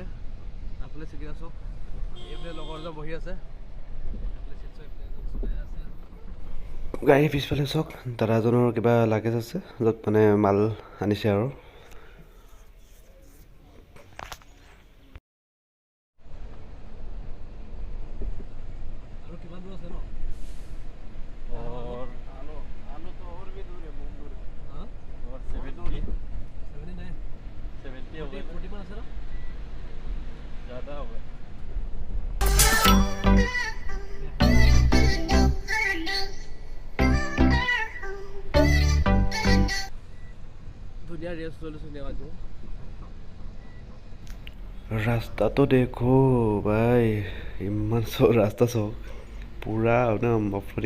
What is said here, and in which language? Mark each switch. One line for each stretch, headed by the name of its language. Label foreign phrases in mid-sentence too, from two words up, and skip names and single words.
Assamese: আগফালে চিগিৰা চক, এইফালে লগৰ এজন বহি আছে, গাড়ীৰ পিছফালে চাওক, দাদাজনৰ কিবা লাগেজ আছে, য'ত মানে মাল আনিছে আৰু। আৰু কিমান দূৰ আছে ন?
Hindi: आलू तो और भी दूर है, बहुत दूर है। हाँ और 70 70 हो गए,
Assamese: 40 মান আছে ন?
Hindi: ज़्यादा हो गए।
Assamese: ধুনীয়া ৰেষ্ট লৈ লৈছোঁ নেৱাটো। ৰাস্তাটো দেখো ভাই, ইমান চাওক ৰাস্তা চাওক, পূৰা একদম অফৰডিং।